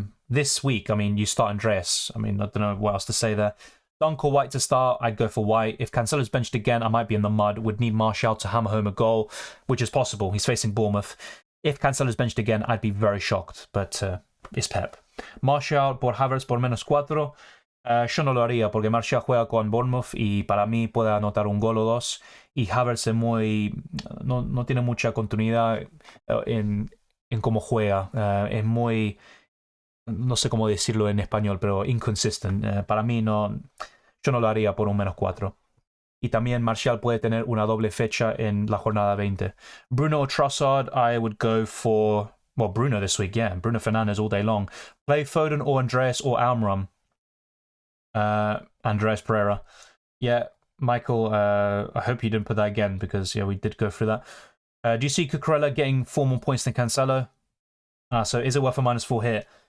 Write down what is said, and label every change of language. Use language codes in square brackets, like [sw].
[en] This week, I mean, you start Andreas. I mean, I don't know what else to say there. Dunk or White to start? I'd go for White. If Cancelo's benched again, I might be in the mud. Would need Martial to hammer home a goal, which is possible. He's facing Bournemouth. If Cancelo's benched again, I'd be very shocked, but it's Pep. [es] Martial por Havertz por -4. Yo no lo haría porque Martial juega con Bournemouth y para mí puede anotar un gol o 2. Y Havertz es no tiene mucha continuidad en cómo juega. Es muy, no sé cómo decirlo en español, pero inconsistent. Para mí yo no lo haría por un -4. Y también Martial puede tener una doble fecha en la jornada 20. [en] Bruno or Trossard, I would go for, well, Bruno this week, yeah. Bruno Fernandes all day long. Play Foden or Andreas or Almiron. Andreas Pereira. Yeah, Michael, I hope you didn't put that again because, yeah, we did go through that. Do you see Cucurella getting 4 more points than Cancelo? So is it worth a -4 here?